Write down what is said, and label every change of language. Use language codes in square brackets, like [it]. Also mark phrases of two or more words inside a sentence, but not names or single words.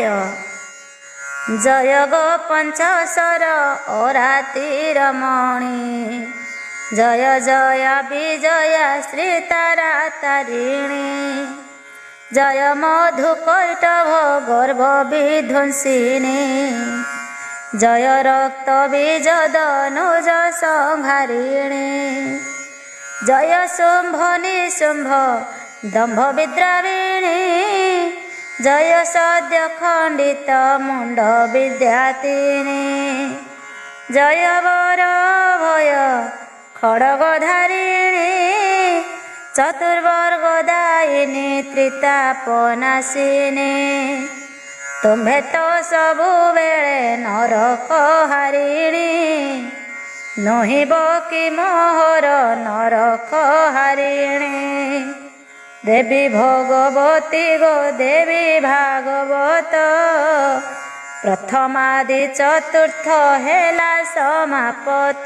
[or] ଜୟ ଗୋ ପଞ୍ଚଶର ଅରାତିର ମଣି, ଜୟ ଜୟ ବିଜୟା ଶ୍ରୀ ତାରା ତାରିଣୀ, ଜୟ ମଧୁ କୈଟଭ ଗର୍ଭ ବିଧ୍ୱଂସିନୀ, ଜୟ ରକ୍ତ ବୀଜ ଦନୁଜ ସଂହାରିଣୀ, ଜୟ ଶୁମ୍ଭ ନିଶୁମ୍ଭ ଦମ୍ଭ ବିଦ୍ରାବିଣୀ, ଜୟ ସଦ୍ୟ ଖଣ୍ଡିତ ମୁଣ୍ଡ ବିଦ୍ୟାତିନୀ, ଜୟ ବର ଭୟ ଖଡ଼ଗଧାରିଣୀ, চতুর্বর্গদায়িনী ত্রিତାପନାଶିନୀ, ତୁମ୍ଭେ ତ ସବୁବେଳେ ନରକ ହାରିଣୀ, ନୋହିବ କି ମୋହର ନରକ ହାରିଣୀ। ଦେବୀ ଭଗବତୀ ଗୋ ଦେବୀ ଭାଗବତ, ପ୍ରଥମାଦି ଚତୁର୍ଥ ହେଲା ସମାପତ।